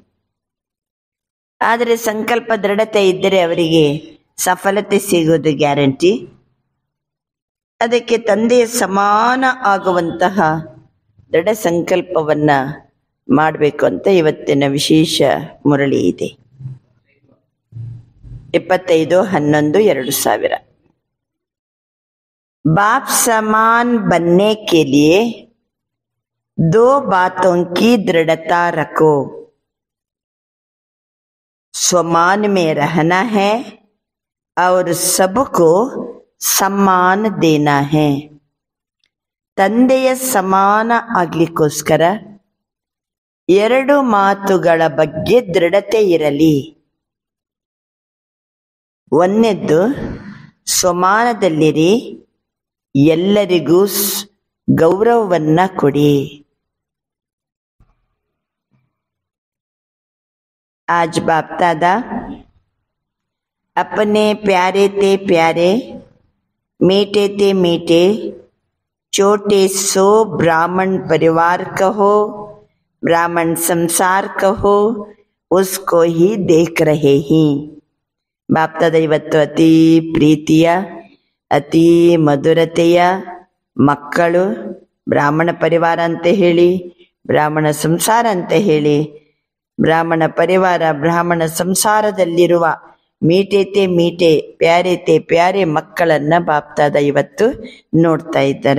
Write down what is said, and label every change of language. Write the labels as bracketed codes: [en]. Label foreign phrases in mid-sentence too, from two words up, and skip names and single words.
[kn] ಆದರೆ ಸಂಕಲ್ಪ ದೃಢತೆ ಇದ್ದರೆ ಅವರಿಗೆ ಸಫಲತೆ ಸಿಗೋದು ಗ್ಯಾರಂಟಿ. ಅದಕ್ಕೆ ತಂದೆಯ ಸಮಾನ ಆಗುವಂತಹ ದೃಢ ಸಂಕಲ್ಪವನ್ನ ಮಾಡಬೇಕು ಅಂತ ಇವತ್ತಿನ ವಿಶೇಷ ಮುರಳಿ ಇದೆ. [hi] 25/11/2000 बाप समान बनने के लिए 2 बातों की दृढ़ता रखो. स्वमान में रहना है और सबको सम्मान देना है. [kn] ತಂದೆಯ ಸಮಾನ ಆಗ್ಲಿಕ್ಕೋಸ್ಕರ 2 ಮಾತುಗಳ ಬಗ್ಗೆ ದೃಢತೆ ಇರಲಿ. ಒಂದನೇದ್ದು ಸ್ವಮಾನದಲ್ಲಿರಿ, ಎಲ್ಲರಿಗೂ ಗೌರವವನ್ನ ಕೊಡಿ. [hi] आज बाप दादा अपने प्यारे ते प्यारे, मीठे ते मीठे, छोटे सो ब्राह्मण परिवार कहो, ब्राह्मण संसार कहो, उसको ही देख रहे हैं. [kn] बाप दादा ಇವತ್ತು ಅತಿ ಪ್ರೀತಿಯ ಅತಿ ಮಧುರತೆಯ ಮಕ್ಕಳು, ಬ್ರಾಹ್ಮಣ ಪರಿವಾರ ಅಂತ ಹೇಳಿ, ಬ್ರಾಹ್ಮಣ ಸಂಸಾರ ಅಂತ ಹೇಳಿ, ಬ್ರಾಹ್ಮಣ ಪರಿವಾರ ಬ್ರಾಹ್ಮಣ ಸಂಸಾರದಲ್ಲಿರುವ [hi] मीठे ते मीठे प्यारे ते प्यारे [kn] ಮಕ್ಕಳನ್ನ ಬಾಪ್ತಾದ ಇವತ್ತು ನೋಡ್ತಾ ಇದ್ದಾರೆ.